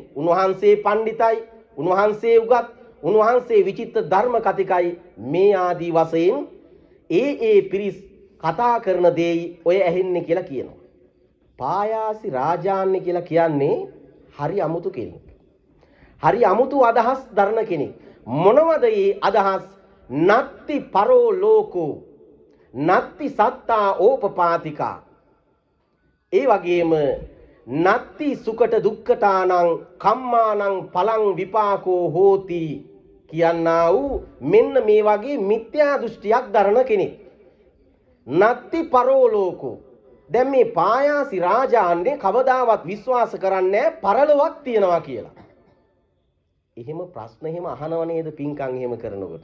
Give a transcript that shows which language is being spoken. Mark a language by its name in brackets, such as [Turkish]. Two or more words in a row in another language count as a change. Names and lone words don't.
[Sinhala] උන්වහන්සේ පඬිතයි, උන්වහන්සේ උගත්, උන්වහන්සේ විචිත්‍ර ධර්ම කතිකයි මේ ආදී වශයෙන් ඒ පිරිස් කතා කරන දේයි ඔය ඇහෙන්නේ කියලා කියනවා. පායාසි රාජාන්‍ය කියලා කියන්නේ හරි අමුතු කෙනෙක්. හරි අමුතු අදහස් දරන කෙනෙක්. මොනවද මේ අදහස්? [Pali] නත්ති පරෝ ලෝකෝ නත්ති සත්තා ඕපපාතිකා. [Sinhala] ඒ වගේම [Pali] නත්ති සුකට දුක්ඛතානං කම්මානං පලං විපාකෝ හෝති [Sinhala] කියනා වූ මෙන්න මේ වගේ මිත්‍යා දෘෂ්ටියක් දරන කෙනෙක්. [Pali] නත්ති පරෝලෝකෝ. [Sinhala] දැන් මේ පායාසි රාජාන්නේ කවදාවත් විශ්වාස කරන්නේ පරලොවක් තියනවා කියලා. එහෙම ප්‍රශ්න එහෙම අහනව නේද පින්කම් එහෙම කරනකොට?